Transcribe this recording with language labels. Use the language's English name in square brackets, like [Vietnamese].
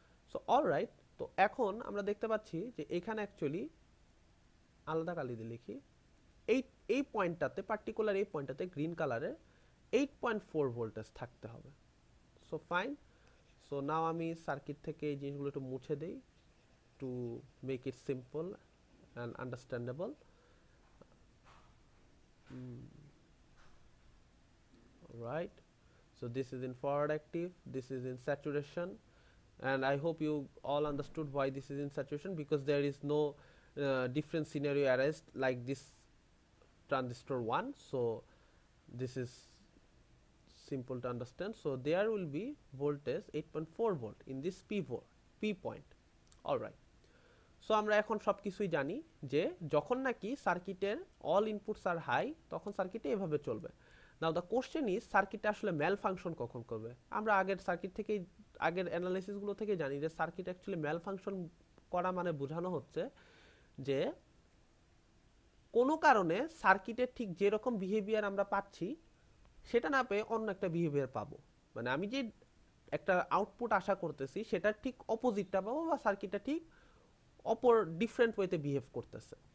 [Bangla] So alright, তো এখন আমরা দেখতে পাচ্ছি যে এখানে অ্যাকচুয়ালি আলাদা কালি দিয়ে লিখি, এই পয়েন্টটাতে পার্টিকুলার এই পয়েন্টটাতে গ্রিন কালারের 8.4 ভোল্টেজ থাকতে হবে। সো ফাইন, সো নাও আমি সার্কিট থেকে এই জিনিসগুলো একটু মুছে দেই [English] To make it simple and understandable. Right, so this is in forward active, this is in saturation, and I hope you all understood why this is in saturation, because there is no different scenario arised like this transistor 1, so this is simple to understand. So there will be voltage 8.4 volt in this P point. [Bangla] All right, so আমরা এখন সব কিছুই জানি যে যখন নাকি সার্কিটের [English] all inputs are high [Bangla] তখন সার্কিটে এভাবে চলবে। [English] now the question is [Bangla] সার্কিটে আসলে ম্যাল ফাংশন কখন করবে? আমরা আগের সার্কিট থেকেই, আগের অ্যানালাইসিসগুলো থেকে জানি যে সার্কিট অ্যাকচুয়ালি ম্যাল ফাংশন করা মানে বোঝানো হচ্ছে যে কোনো কারণে সার্কিটের ঠিক যেরকম বিহেভিয়ার আমরা পাচ্ছি সেটা না পেয়ে অন্য একটা বিহেভিয়ার পাবো, মানে আমি যে একটা আউটপুট আশা করতেছি সেটার ঠিক অপোজিটটা পাবো, বা সার্কিটটা ঠিক অপর ডিফারেন্ট ওয়েতে বিহেভ করতেছে।